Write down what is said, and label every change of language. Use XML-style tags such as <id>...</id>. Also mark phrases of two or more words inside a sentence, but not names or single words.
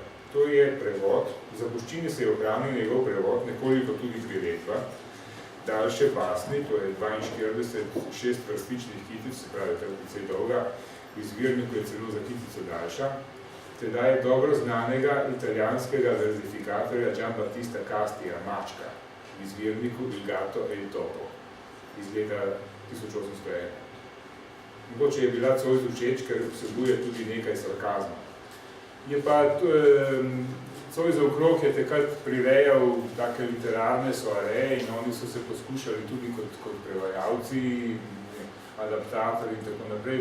<sl>To je prevod, v zapuščini se je ohranil njegov prevod, nekoliko tudi priredba, daljše basni, to je 42 šestvrstičnih kitic, se pravi, tako precej dolga, v izvirniku je celo za kitico daljša, tedaj dobro znanega italijanskega verzifikatorja Giambattista Castija, Mačka, v izvirniku Il gatto e il topo, iz leta 1801. Mogoče je bila Zois všeč, ker vsebuje tudi nekaj sarkazma. Je pa Zoisov krog je takrat prirejal take literarne soareje in oni so se poskušali tudi kot prevajalci, adaptatorji in tako naprej.</sl>